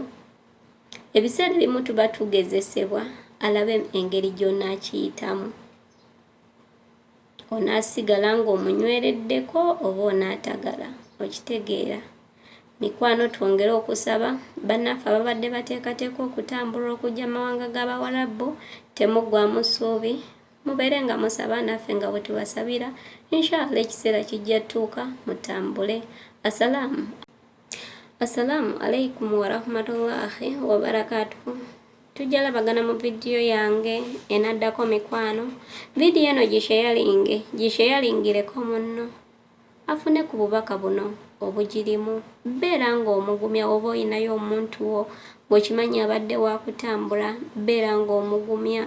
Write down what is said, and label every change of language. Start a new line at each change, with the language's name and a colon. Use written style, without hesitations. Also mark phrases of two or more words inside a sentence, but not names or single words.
Ganda: Ebiseera ebimu tuba tugezesebwa alabe engeri gy'onaakiyitamu, onaasigala ng'omunywereddeko oba onaatagala, okitegeera. Mikwano twongere okusaba bannaffe ababadde bateekateeka okutambula okujja mawanga g'Abawarabu, temuggwaamu ssuubi, mubeere nga musaba naffe nga bwe tubasabira. Inshallah ekiseera kijja tuuka mutambule.
Arabic: السلام عليكم ورحمة الله وبركاته.
Ganda: Tujja labagana mu vidiyo yange enaddako mikwano. Vidiyo eno gisheyaringireko munno afune ku bubaka buno obugirimu. Beera ng'omugumya oba oyinayo omuntu wo gwekimanyi abadde wakutambula, beera ng'omugumya.